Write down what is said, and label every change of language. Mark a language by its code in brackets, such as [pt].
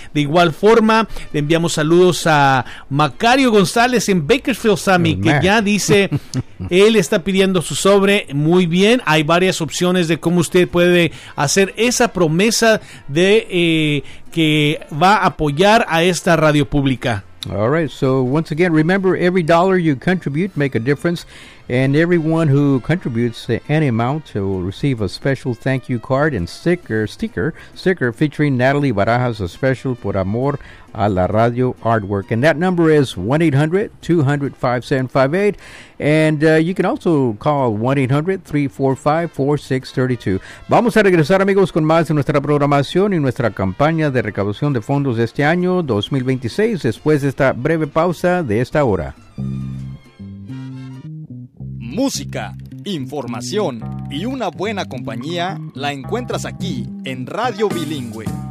[es] De igual forma, le enviamos saludos a Macario González en Bakersfield, Sammy, que ya dice, él está pidiendo su sobre. Muy bien, hay varias opciones de cómo usted puede hacer esa promesa de que va a apoyar a esta radio pública. [en] All right, so once again, remember, every dollar you contribute make a difference, and everyone who contributes any amount will receive a special thank you card and sticker featuring Natalie Barajas, a special Por Amor a la Radio artwork. And that number is 1-800-200-5758, and you can also call 1-800-345-4632. [es] Vamos a regresar, amigos, con más de nuestra programación y nuestra campaña de recaudación de fondos de este año 2026 después de esta breve pausa de esta hora. Música, información y una buena compañía la encuentras aquí en Radio Bilingüe.